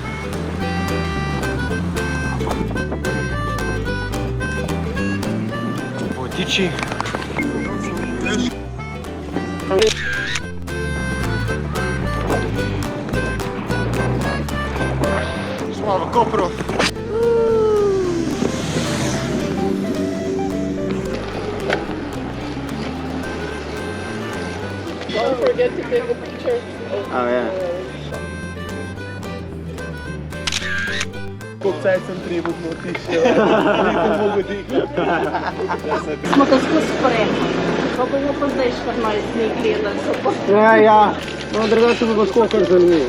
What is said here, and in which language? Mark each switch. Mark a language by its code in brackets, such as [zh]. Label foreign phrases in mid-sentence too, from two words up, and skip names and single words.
[sl] Vodiči. Smo v Kopru. [en] Don't forget to take a picture. Oh yeah. [sl] Smo to skozi porekli. Pa bomo pa zdaj 14 dni gledali. Ja. No, drugače bo skokar zanimivo.